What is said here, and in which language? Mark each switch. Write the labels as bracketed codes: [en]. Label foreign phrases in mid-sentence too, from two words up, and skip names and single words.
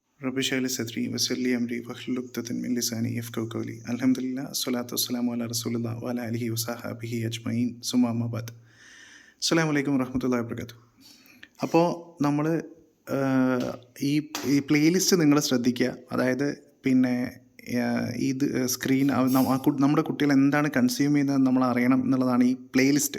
[ar] رب اشرح لي صدري ويسر لي أمري واحلل عقدة من لساني يفقهوا قولي. الحمد لله الصلاة والسلام على رسول الله وعلى آله وصحبه أجمعين ثم أما بعد. السلام عليكم ورحمة الله وبركاته. [ml] അപ്പോൾ നമ്മൾ ഈ ഈ പ്ലേലിസ്റ്റ് നിങ്ങൾ ശ്രദ്ധിക്കുക. അതായത് പിന്നെ ഇത് സ്ക്രീൻ നമ്മുടെ കുട്ടികൾ എന്താണ് കൺസ്യൂം ചെയ്യുന്നത് നമ്മൾ അറിയണം എന്നുള്ളതാണ് ഈ പ്ലേലിസ്റ്റ്.